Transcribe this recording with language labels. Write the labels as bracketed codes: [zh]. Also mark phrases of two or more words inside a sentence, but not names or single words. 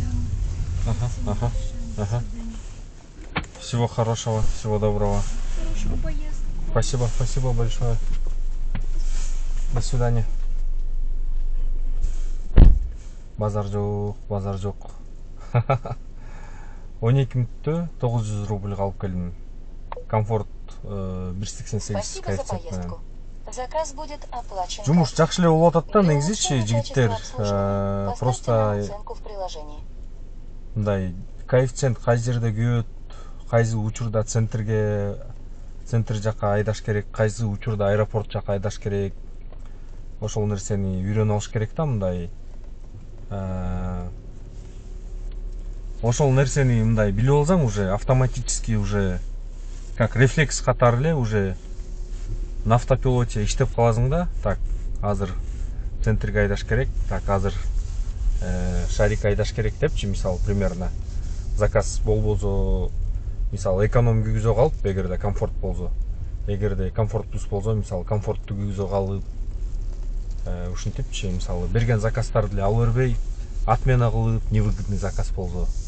[ru] Ага. Всего хорошего, всего доброго. Хорошего поездки. Спасибо большое. До свидания. [ky] Базар жок. 12 мүнөттө 900 рубль алып келдим. Комфорт 188 [ru] Спасибо за поездку. Заказ будет оплачен. [ky] Жумуш жакшы эле болуп атат да, негизичи жигиттер. [ru] Просто оценку в приложении. [ky] мындай коэффициент кайсы жерде күйөт, кайсы учурда центр жака айдаш керек, кайсы учурда аэропорт жака айдаш керек. Ошол нерсени үйрөнүп алыш керек да, мындай ошол нерсени мындай билип алсаң, [ru] уже автоматически уже как рефлекс [ky] катары эле [ru] уже на автопилоте [ky] иштеп каласың да. Так, азыр центрге айдаш керек, так, азыр шарик айдаш керек депчи, мисалы примерно заказ болбосо, мисалы эконом күйгүзө калып, эгерде комфорт болсо, эгерде комфорт плюс болсо, мисалы комфортту күйгүзө калып, ушинтипчи, мисалы берген заказдарды эле ала бербей, отмена кылып, [ru] невыгодный заказ [ky] болсо,